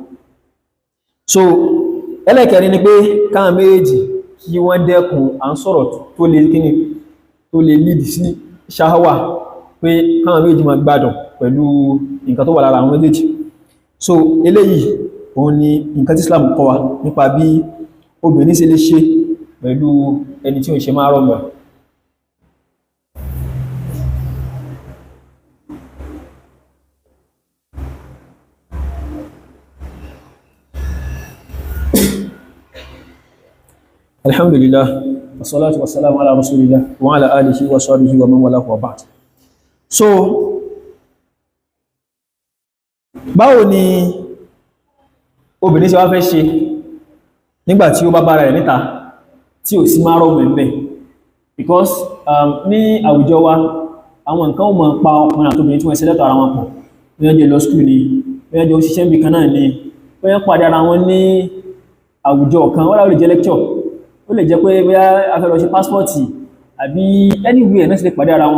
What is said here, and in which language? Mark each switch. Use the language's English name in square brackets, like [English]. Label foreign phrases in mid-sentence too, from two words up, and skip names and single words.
[Yoruba] So ẹlẹ́kẹrin ni pé káwọn méjì kí wọ́n dẹ́kun à ń sọ̀rọ̀ tó lè kíni tó lè lead sí ṣáháwà, pé káwọn méjì máa gbádùn pẹ̀lú nǹkan tó wà lára àwọn méjèèjì. So eléyìí òun ni nǹkan tí Islam kọ́ wa nípa bí obìnrin ṣe lè ṣe pẹ̀lú ẹni tí ó ń ṣe mahram ẹ̀. [Arabic] الحمد لله والصلاة والسلام على رسول الله وعلى آله وصحبه ومن والاه وبعد. [Yoruba] So báwo ni obìnrin ṣe wá fẹ́ ṣe nígbàtí ó bá bára rẹ̀ níta tí ò sí mahram ẹ̀? Because ní àwùjọ wa àwọn nǹkan ó máa pa ọkùnrin àti obìnrin tí wọ́n ṣe lẹ́tọ̀ ara wọn pọ̀, wọ́n jẹ́ lọ school ni, wọ́n jẹ́ òṣìṣẹ́ níbi kan náà ni, wọ́n pàdé ara wọn ní àwùjọ kan, wọ́n lè jẹ́ lecture, ó lè jẹ́ pé bóyá a fẹ́ lọ ṣe passport àbí anywhere náà sì lè pàdé ara wọn.